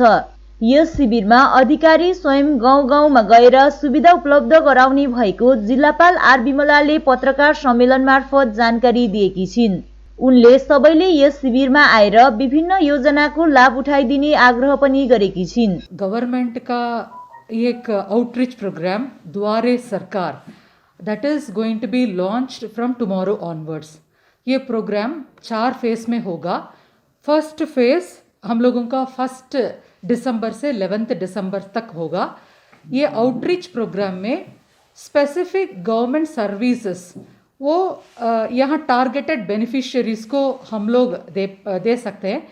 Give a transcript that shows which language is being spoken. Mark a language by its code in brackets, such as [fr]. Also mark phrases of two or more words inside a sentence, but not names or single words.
[ne] यस शिविरमा अधिकारी स्वयं गाउँ-गाउँमा गएर सुविधा उपलब्ध गराउने भएको जिल्लापाल आर बिमलाले पत्रकार सम्मेलन मार्फत जानकारी दिएकी छिन्। उनले सबैले यस शिविरमा आएर विभिन्न योजनाको लाभ उठाइदिने आग्रह पनि गरेकी छिन्। [en] गभर्नमेंट [hi] का एक [en] outreach program [hi] द्वारे सरकार [en] that is going to be launched from tomorrow onwards. [hi] ये प्रोग्राम 4 फेज में होगा। [en] first phase [hi] हम लोगों का 1 दिसंबर से 11 दिसंबर तक होगा। ये आउटरीच प्रोग्राम में [en] specific government services [hi] वो यहाँ [en] targeted beneficiaries [hi] को हम लोग दे सकते हैं।